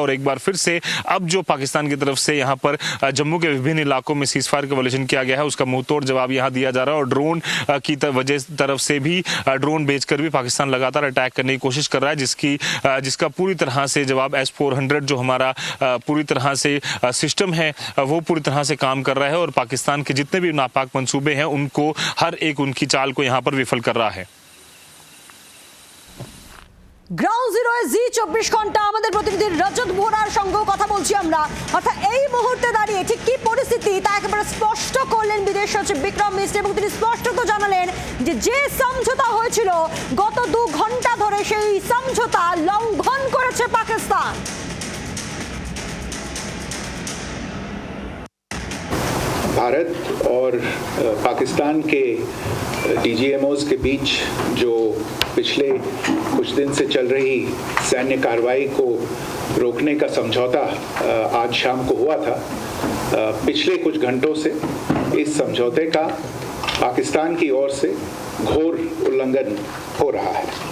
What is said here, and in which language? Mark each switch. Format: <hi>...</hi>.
<hi>और एक बार फिर से अब जो पाकिस्तान की तरफ से यहाँ पर जम्मू के विभिन्न इलाकों में सीज फायर कॉलिशन किया गया है, उसका मुंह तोड़ जवाब यहाँ दिया जा रहा है। और ड्रोन की तरफ से भी ड्रोन भेजकर भी पाकिस्तान लगातार अटैक करने की कोशिश कर रहा है, जिसका पूरी तरह से जवाब S-400 जो हमारा पूरी तरह से सिस्टम है वो पूरी तरह से काम कर रहा है, और पाकिस्तान के जितने भी नापाक मंसूबे हैं उनको हर एक उनकी चाल को यहाँ पर विफल कर रहा है।</hi> <bn>গ্রাউন্ড জিরোয় জি24 ঘন্টা আমাদের প্রতিনিধি রজত বোরার সঙ্গেও কথা বলছি আমরা, অর্থাৎ এই মুহূর্তে দাঁড়িয়ে ঠিক কি পরিস্থিতি তা একেবারে স্পষ্ট করলেন বিদেশ সচিব বিক্রম মিশ্রি, এবং তিনি স্পষ্টত জানালেন যে সমঝোতা হয়েছিল গত 2 ঘন্টা ধরে সেই সমঝোতা লঙ্ঘন করেছে পাকিস্তান।</bn> <hi>भारत और पाकिस्तान के डीजीएमओज के बीच जो पिछले कुछ दिन से चल रही सैन्य कार्रवाई को रोकने का समझौता आज शाम को हुआ था, पिछले कुछ घंटों से इस समझौते का पाकिस्तान की ओर से घोर उल्लंघन हो रहा है।</hi>